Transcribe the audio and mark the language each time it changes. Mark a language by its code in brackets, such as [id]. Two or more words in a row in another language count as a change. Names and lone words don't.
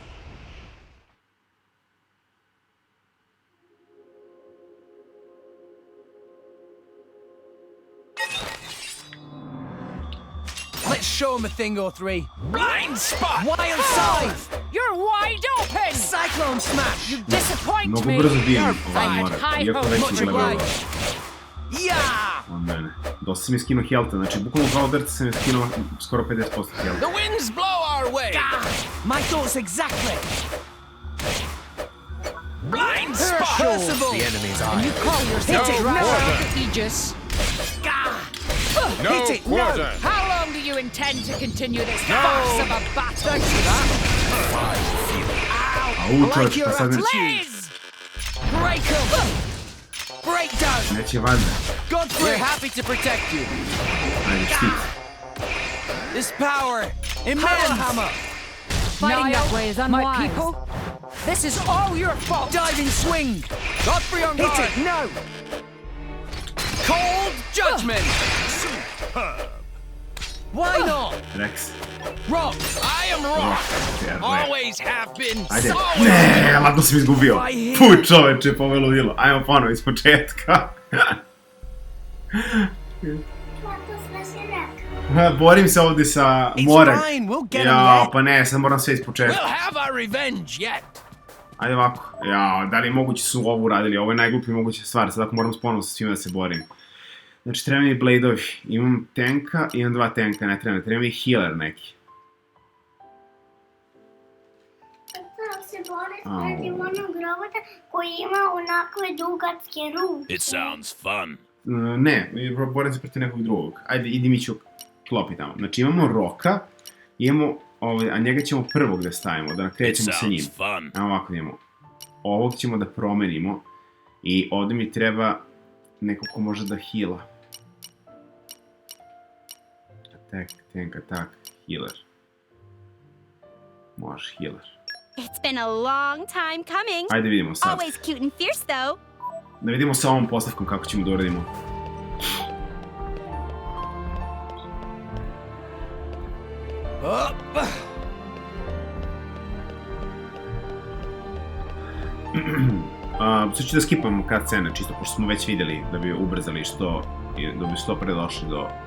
[en] Let's show him a thing or three. Blind spot! Wild scythe! You're wide open! Cyclone smash! You disappoint me! You're fine, [sr] iako već je gledao [en] Yeah! [sr] od mene. Dosta sam je skinuo health-a, znači bukvalno kao drca sam je skinuo skoro 50% health-a. [en] The winds blow our way! My thoughts exactly! Blind spot! The enemy's eye. And you call yourself Hit it! Aegis? No Hit it! quarter. No! How long do you intend to continue this farce of a battle? [sr] Au, čovječ, pa sad neće... [en] Please! Break them! Break down! [sr] Neće valjda. [en] We're happy to protect you. [sr] Ajde, štit. [en] This power, immense! Hammer! Fighting that way is unwise. My people, this is all your fault. Diving swing! Godfrey on guard! Hit it, no! Cold judgment! Superb! Why not? Rex. Rock! I am Rock! Always have been. [sr] Ajde. Ne, lako sam izgubio. Puj, čoveče, poveludilo. Ajmo ponovo iz početka. Borim se ovdje sa Morag. Jao, pa ne, sad moram sve iz početka. Ajde ovako. Jao, da li je moguće su ovo uradili? Ovo je najgluplji moguća stvar. Sad ako moram ponovo sa svima da se borim. Znači, treba mi bladeovi. Imam tanka, imam 2 tanka, ne treba mi. Treba mi healer neki. Se boriš protiv onog robota koji ima onakve dugatske ruke. [en] It sounds fun. [sr] Ne, borim se protiv nekog drugog. Ajde, idi mi ću klopi tamo. Znači, imamo Roka, imamo, a njega ćemo prvog da stavimo, da krećemo sa njim. Evo ovako imamo. Ovog ćemo da promenimo i ovdje mi treba neko ko može da heala. [en] Attack, tank, attack, healer. [sr] Može, healer. [en] It's been a long time coming. [sr] Ajde vidimo sad. [en] Always cute and fierce though. [sr] Da vidimo sa ovom postavkom kako ćemo da uradimo. Sad ću da skipamo cutscene, čisto pošto smo već vidjeli da bi ubrzali što, da bi što pre došli do...